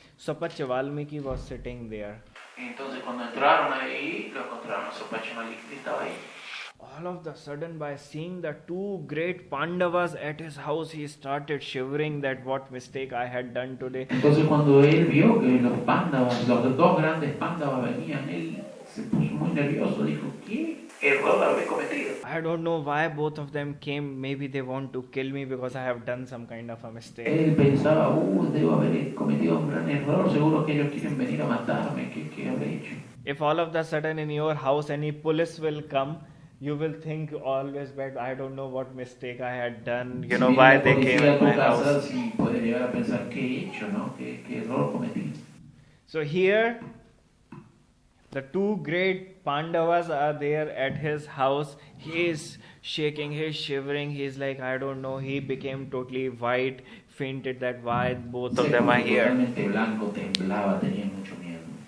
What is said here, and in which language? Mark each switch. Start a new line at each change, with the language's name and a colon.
English: Swapachya Valmiki was sitting there.
Spanish: Entonces, cuando entraron ahí, lo encontraron a Swapachya Malik, que estaba ahí.
English: All of the sudden, by seeing the two great Pandavas at his house, he started shivering that what mistake I had done today.
Spanish: Entonces, cuando él vio que los Pandavas, los dos grandes Pandavas venían, él se puso muy nervioso, dijo, ¿qué error habré cometido?
English: I don't know why both of them came. Maybe they want to kill me because I have done some kind of a mistake.
Spanish: Él pensaba, debo haber cometido un gran error, seguro que ellos quieren venir a matarme, ¿qué habré hecho?
English: If all of the sudden in your house any police will come, you will think always back, I don't know what mistake I had done, why they came in my house.
Spanish: Sí, puede llegar a pensar, ¿qué he hecho, no? ¿Qué error cometí?
English: So here, the two great Pandavas are there at his house. He is shaking, he is shivering, he is like, I don't know, he became totally white, fainted that why both of them are here.
Spanish: Blanco, temblaba, tenía mucho miedo.